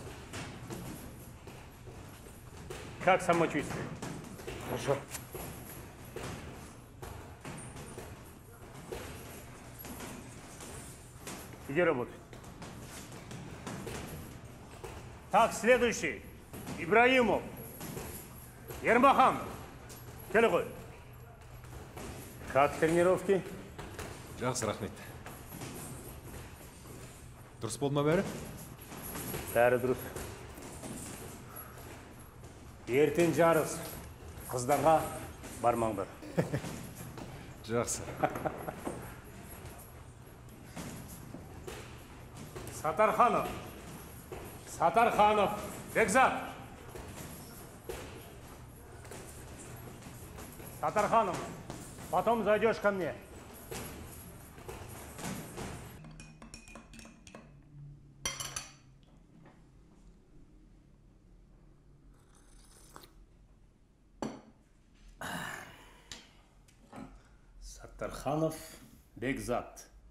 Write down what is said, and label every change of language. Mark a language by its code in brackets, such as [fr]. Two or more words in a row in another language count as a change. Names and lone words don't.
[ru] Как самочувствие? Хорошо. Иди работать. Так, следующий. Ибраимов. Ермахан. [kk] Келе. [ru] Как тренировки? [kk] Жақсы, рахмет. Дұрыс болды ма бәрі? Бәрі дұрыс. Ертең жарыс. Қыздарға бармаңдар. Жақсы. Саттарханов. Бекзат. Саттарханов, [ru] потом зайдешь ко мне. Саттарханов, Бекзат.